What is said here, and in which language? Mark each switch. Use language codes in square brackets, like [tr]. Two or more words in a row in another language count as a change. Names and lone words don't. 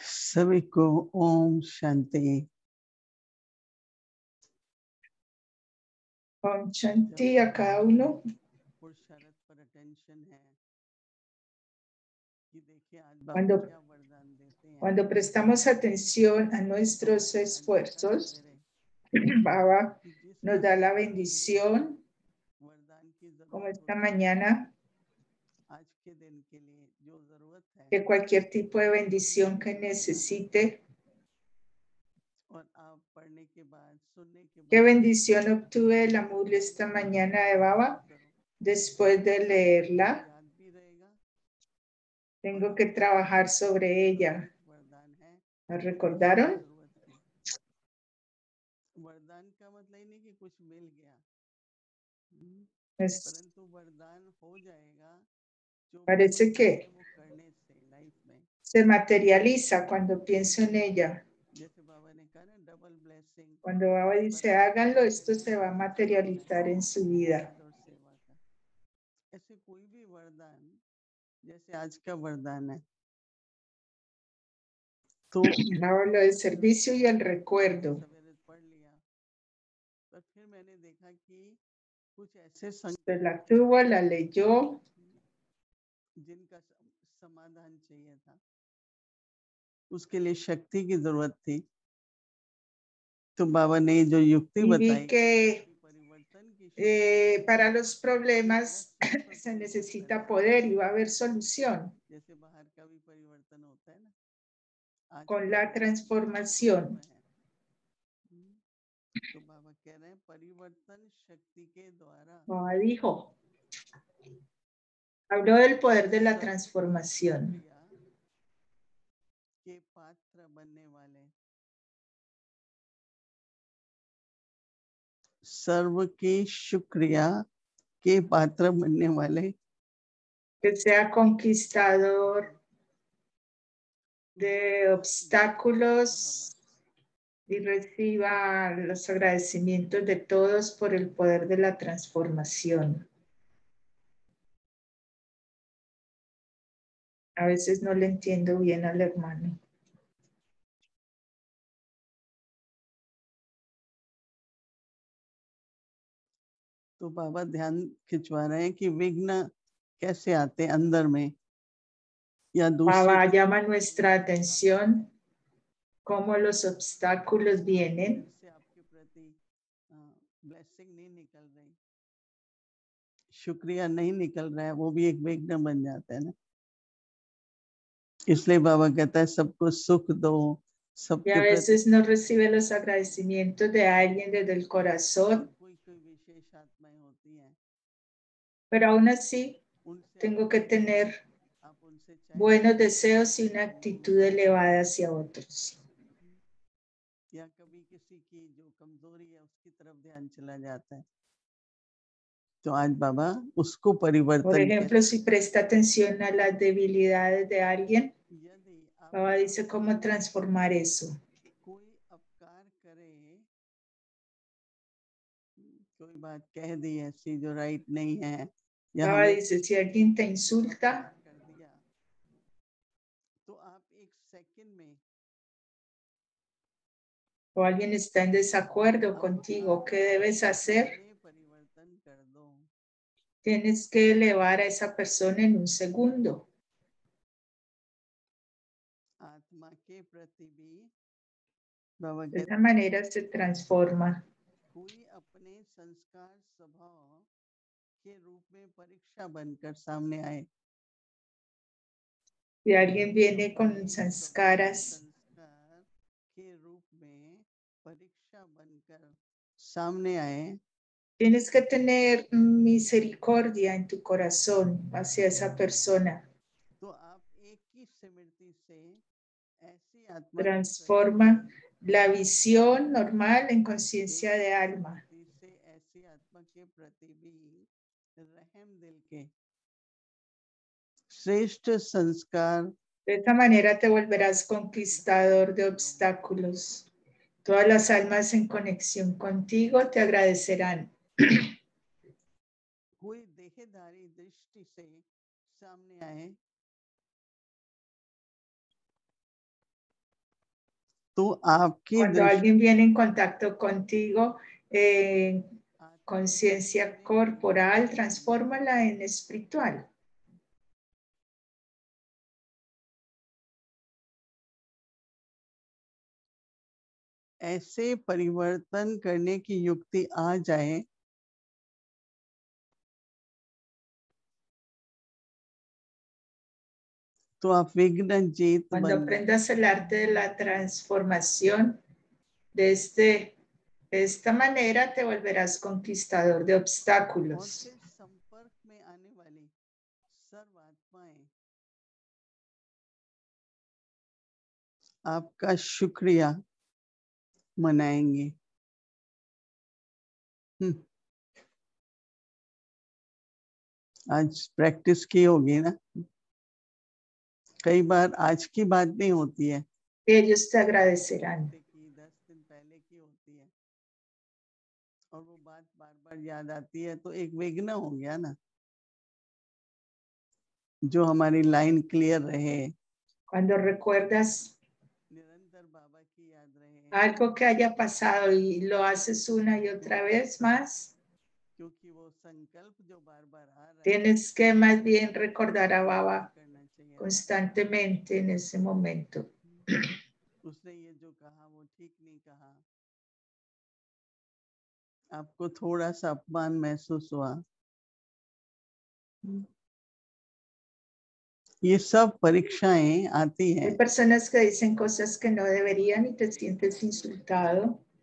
[hi] सभी को ओम शांति। ओम शांति [es] a cada uno. [hi] पुरुषार्थ पर अटेंशन है कि देखिए आज बाबा [es] Cuando, [hi] क्या वरदान देते हैं। [es] cuando prestamos atención a nuestros esfuerzos, Baba [hi] कि जिस [es] nos da la bendición, [hi] वरदान की [es] como [hi] जरूरत [es] esta [hi] होती है [es] mañana, [hi] आज के दिन के लिए जो जरूरत है [es] que cualquier tipo de bendición que necesite. [hi] और आप पढ़ने के बाद सुनने के [es] ¿Qué [hi] बाद [es] bendición obtuve la mula esta mañana de Baba? Después de leerla, [hi] याद भी रहेगा। [es] tengo que trabajar sobre ella. [hi] वरदान है [es] ¿La recordaron? [hi] जरूरत की। वरदान का मतलब ही नहीं कि कुछ मिल गया, परंतु वरदान हो जाएगा जो [es] Parece que [hi] वो करने से लाइफ में [es] se materializa cuando pienso en ella. [hi] जैसे बाबा ने कहा ना [en] double blessing. [es] Cuando Baba dice háganlo, esto se va a materializar en su vida. [hi] और सेवा का ऐसे कोई भी वरदान जैसे आज का वरदान है तो [es] Hablo del servicio y el recuerdo. [hi] सवेरे पढ़ लिया, पर फिर मैंने देखा कि कुछ ऐसे [es] Usted la tuvo, la leyó, [hi] जिनका समाधान चाहिए था, उसके लिए शक्ति की जरूरत थी। तो बाबा ने जो युक्ति [es] y vi [hi] बताई [es] que [hi] परिवर्तन की [es] para los problemas se necesita poder y va a haber solución [hi] जैसे बाहर का भी परिवर्तन होता है ना, आज [es] con la transformación. [hi] तो बाबा कह रहे हैं परिवर्तन शक्ति के द्वारा। [es] Baba dijo, habló del poder de la transformación. [hi] के पात्र बनने वाले सर्व की शुक्रिया के पात्र बनने वाले, [es] Que sea conquistador de obstáculos y reciba los agradecimientos de todos por el poder de la transformación. A veces no le entiendo bien al hermano. [hi] तो बाबा ध्यान खिंचवा रहे हैं कि विघ्न कैसे आते अंदर में या [es] Baba llama nuestra atención cómo los obstáculos vienen. [hi] से आपके प्रति ब्लेसिंग नहीं निकल रही, शुक्रिया नहीं निकल रहा है, वो भी एक विघ्न बन जाता है ना। इसलिए बाबा कहता है सबको सुख दो, [es] Y a veces no recibe los agradecimientos de alguien desde el corazón. Pero aún así tengo que tener buenos deseos y una actitud elevada hacia otros. [hi] या कभी किसी की जो कमजोरी है उसकी तरफ ध्यान चला जाता है, तो आज बाबा उसको परिवर्तन। [es] Por ejemplo, si presta atención a las debilidades de alguien, Baba dice cómo transformar eso. [hi] कोई अपकार करे, कोई बात कह दी ऐसी जो राइट नहीं है, [es] Baba dice si alguien te insulta, [hi] कर दिया तो आप एक सेकंड में [es] o alguien está en desacuerdo contigo, ¿qué debes hacer? Tienes que elevar a esa persona en un segundo. De esa manera se transforma. [hi] कोई अपने संस्कार स्वभाव के रूप में परीक्षा बनकर सामने आए। [es] Si alguien viene con sanskaras [hi] के रूप में परीक्षा बनकर सामने आए, [es] tienes que tener misericordia en tu corazón hacia esa persona. [hi] तो आप एक ही स्मृति से ऐसी आत्मा [es] Transforma la visión normal en conciencia de alma. [hi] से ऐसी आत्मा के प्रति भी रहम दिल के श्रेष्ठ संस्कार। [es] De esta manera te volverás conquistador de obstáculos. Todas las almas en conexión contigo te agradecerán. [hi] कोई देहधारी दृष्टि से सामने आए तो आपकी [es] Cuando alguien viene en contacto contigo, conciencia corporal, transfórmala en espiritual. [hi] ऐसे परिवर्तन करने की युक्ति आ जाए तो आप विघ्न जीत [es] Cuando aprendas el arte de la transformación, de esta manera te volverás conquistador de obstáculos. [hi] संपर्क में आने वाली सर्व आत्माएं आपका शुक्रिया मनाएंगे। आज प्रैक्टिस की होगी ना, कई बार आज की बात नहीं होती है, [es] Ellos te agradecerán. [hi] 10 दिन पहले की होती है और वो बात बार बार याद आती है तो एक विघ्न हो गया ना, जो हमारी [en] line clear [hi] रहे। [es] Cuando recuerdas [hi] निरंतर बाबा की याद रहे, [es] algo que haya pasado y lo haces una y otra vez más, [hi] क्योंकि वो संकल्प जो बार बार आ रहा है, [es] tienes que más bien recordar a Baba [hi] करना चाहिए। [es] constantemente en ese momento. [hi] उसने ये जो कहा वो ठीक नहीं कहा, आपको थोड़ा सा अपमान महसूस हुआ, ये सब परीक्षाएं आती हैं। [es] Hay personas que dicen cosas que no deberían y te sientes insultado.